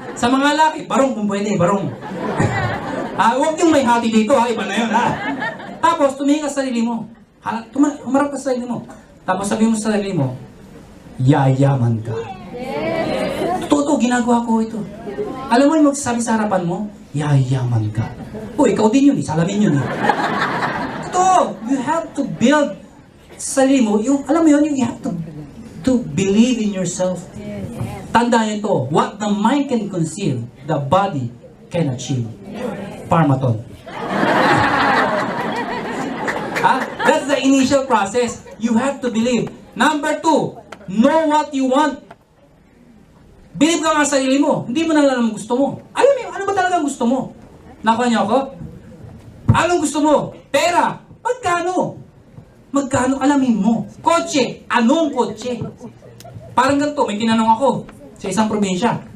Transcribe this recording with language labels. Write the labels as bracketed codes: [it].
[tl] Sa mga laki, barong kung pwede, barong. Huwag yung may hati dito, ha? Iba na yun, ha? Tapos, tumingin ka sa sarili mo. Humarap ka sa sarili mo. Tapos sabihin mo sa sarili mo, yayaman ka. Totoo, ginagawa ko ito. Alam mo yung magsasabi sa harapan mo, yayaman ka. Ikaw din yun, salamin yun. Totoo, [en] you have to build [tl] sa sarili mo, yung, alam mo yun, [en] you have to believe in yourself. [tl] Tandaan nyo ito, [en] what the mind can conceive, the body can achieve. Parmaton. That's the initial process. You have to believe. Number 2, know what you want. [tl] Believe ka nga sa sarili mo. Hindi mo na alam ang gusto mo. Alam mo, ano ba talaga gusto mo? Nakuha niyo ako? Anong gusto mo? Pera. Magkano? Magkano alamin mo? Kotse. Anong kotse? Parang ganito, may tinanong ako sa isang probinsya.